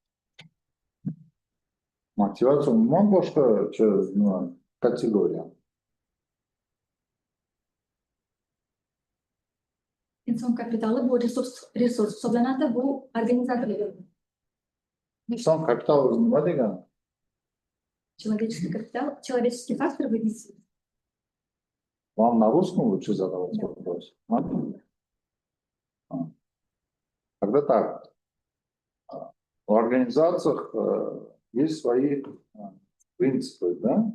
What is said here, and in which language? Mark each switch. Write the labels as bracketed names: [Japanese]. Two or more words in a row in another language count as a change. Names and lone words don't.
[Uzbek] Motivatsiya umuman boshqacha kategoriya. Inson kapitali bu resurs hisoblanadi, bu organizatsiya. Inson kapitali nima degani? [Russian] Человеческий капитал, человеческий фактор в бизнесе. Вам на русском лучше задавать вопрос? Тогда так. В организациях есть свои принципы, да?